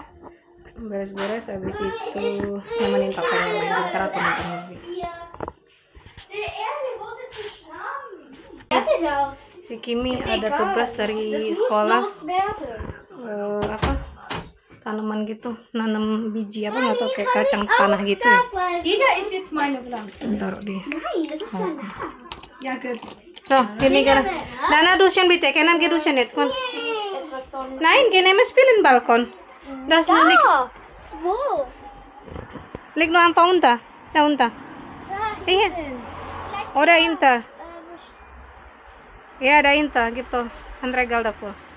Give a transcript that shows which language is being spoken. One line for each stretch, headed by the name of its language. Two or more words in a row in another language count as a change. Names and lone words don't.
Indonesian: Beres-beres habis itu nemenin papanya main bentar atau nonton movie. Si Kimi ada tugas dari sekolah, apa, tanaman gitu, nanam biji apa nggak tahu, kayak kacang tanah gitu ya.
German: Dieser ist jetzt meine Pflanze.
Indonesian: Taruh di.
German: Ja, gut. So,
Indonesian: ini kan.
German: Dana duschen bitte, Kenan geh duschen jetzt. Komm. Etwas Sonne. Nein, geh nehmen spielen Balkon. Das liegt, Wo? liegt nur einfach unter. Da unter. Hier. Oder hinter. Ja, dahinter gibt doch ein Regal davor.